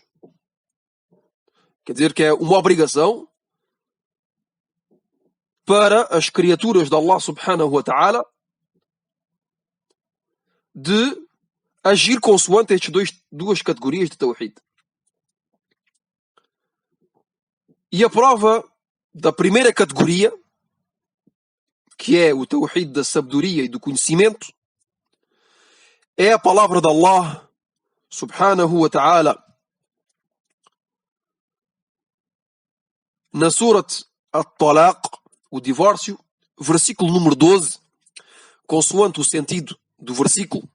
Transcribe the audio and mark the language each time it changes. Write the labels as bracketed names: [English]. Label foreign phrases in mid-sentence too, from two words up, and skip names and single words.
[Portuguese] Quer dizer que é uma obrigação para as criaturas de Allah [Arabic] سبحانه وتعالى [Portuguese] de agir consoante estas duas categorias de Tawhid. E a prova da primeira categoria, que é o Tawhid da sabedoria e do conhecimento, é a palavra de Allah [Arabic] سبحانه وتعالى [Portuguese] na Surat At-Talaq, o divórcio, versículo número 12, consoante o sentido do versículo.